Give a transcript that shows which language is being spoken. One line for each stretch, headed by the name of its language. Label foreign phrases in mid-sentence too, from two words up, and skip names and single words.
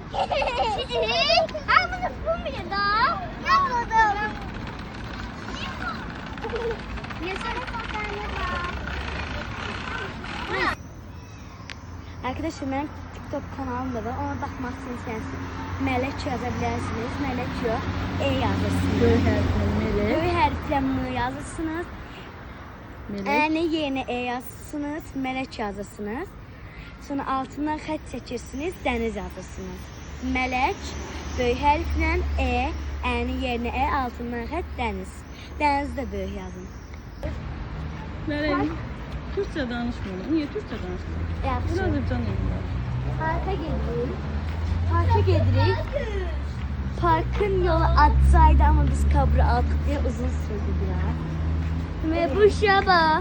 Turkish: Arkadaşlar benim TikTok kanalım da var. Ona bakmak isterseniz Melek yazabilirsiniz. Melek yok.
Azerbaijani: Yazırsınız. Böyük hərflə Melek. Böyük hərflə M yazırsınız. Melek. Yerine yazırsınız. Melek yazırsınız. Sonra altından xətt çəkirsiniz. Dəniz yazırsınız. Melek böyük hərflə Ə'nin yerine altından xətt dəniz. Dəniz də böyük yazın.
Turkish: Melek. Türkçe danışmıyor. Niye Türkçe danışmıyor?
Azerbaijani: Yaxşı.
Turkish: Biraz can eğilir.
Azerbaijani: Parka gedirik. Parka gedirik.
Turkish: Parkın yolu atsaydı ama biz kabra aldık diye uzun sürdü biraz. Ve bu şaba.